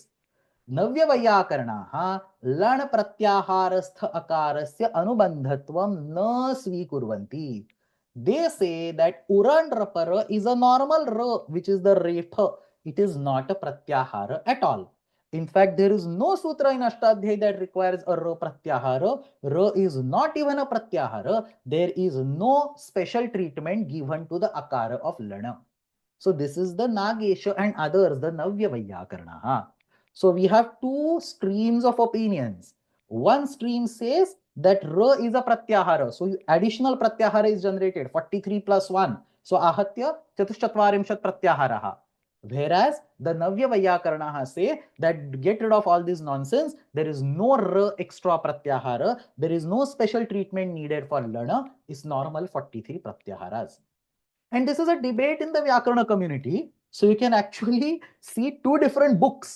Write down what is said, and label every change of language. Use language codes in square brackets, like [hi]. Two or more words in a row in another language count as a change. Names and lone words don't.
[sa] Navya Vaiyakaranaha Lan Pratyaharastha Akarasya Anubandhatvam na svikurvanti. [en] They say that Uran Rapara is a normal R, which is the Repha. It is not a Pratyahara at all. In fact, there is no sutra in Ashtadhyayi that requires a ra pratyahara. Ra is not even a pratyahara. There is no special treatment given to the akara of lana. So this is the Nagesha and others, the [sa] Navya Vaiyakarana. [en] So we have two streams of opinions. One stream says that ra is a pratyahara. So additional pratyahara is generated, 43 plus 1. [sa] So ahatya chatushchatvarimshat pratyaharaha. [en] Whereas the [sa] Navya Vaiyakaranaha [en] say that get rid of all this nonsense, there is no r extra pratyahara, there is no special treatment needed for lana, is normal 43 pratyaharas. And this is a debate in the Vyakarana community. So you can actually see two different books.